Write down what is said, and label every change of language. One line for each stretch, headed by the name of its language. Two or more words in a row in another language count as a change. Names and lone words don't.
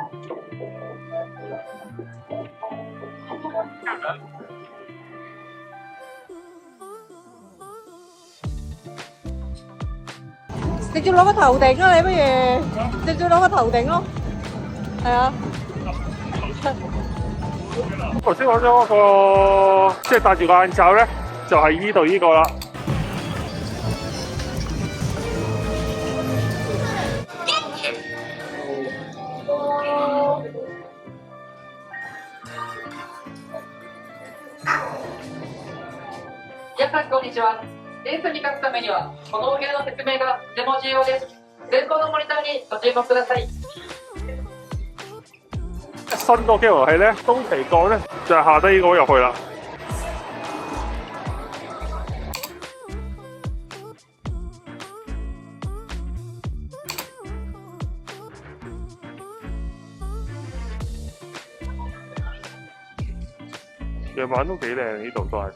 Cantonese: 直接攞個頭頂啦，你不如直接攞個頭頂咯。係啊。頭先講咗嗰個，即係戴住個眼罩咧，就係依度依個啦。
Japanese: 皆さんこんにちは。レースに勝つためには、このお部屋の説明がとても重要です。前方のモニターにご注目ください。
Cantonese: 新個機遊戲咧，東皮角咧就係下低呢個入去啦。夜晚都幾靚，呢度都係。